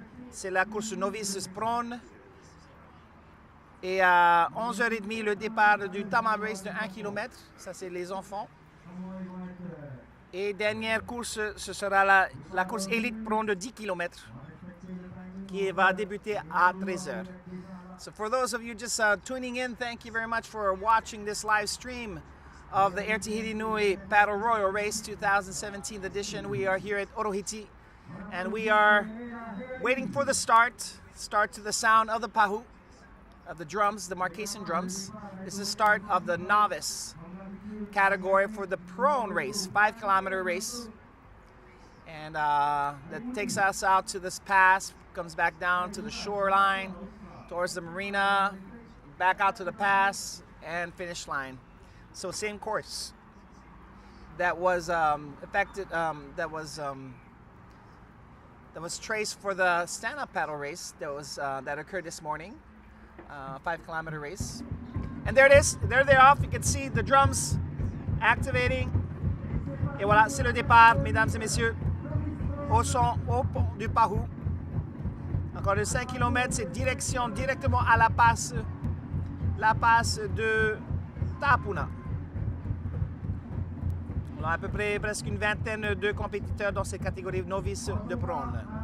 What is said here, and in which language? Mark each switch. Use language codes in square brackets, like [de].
[fr] C'est la course novice prone. Et à 11h30, le départ du Tama Race de 1 km. Ça, c'est les enfants. Et dernière course, ce sera la course élite prone de 10 km qui va débuter à 13h. [en] So for those of you just tuning in, thank you very much for watching this live stream of the Airtihiti Nui Paddle Royal Race 2017 edition. We are here at Orohiti and we are waiting for the start to the sound of the pahu, of the drums, the Marquesan drums. This is the start of the novice category for the prone race, 5 km race. And that takes us out to this pass, comes back down to the shoreline, towards the marina, back out to the pass, and finish line. So same course that was that was traced for the stand-up paddle race that occurred this morning, 5 km race. And there it is. There they're off. You can see the drums activating. [fr] Et voilà, c'est le départ, mesdames et messieurs, au pont du Pahu. Encore de 5 km, c'est directement à la passe de Tapuna. On a à peu près presque une vingtaine de compétiteurs dans cette catégorie novice de prone.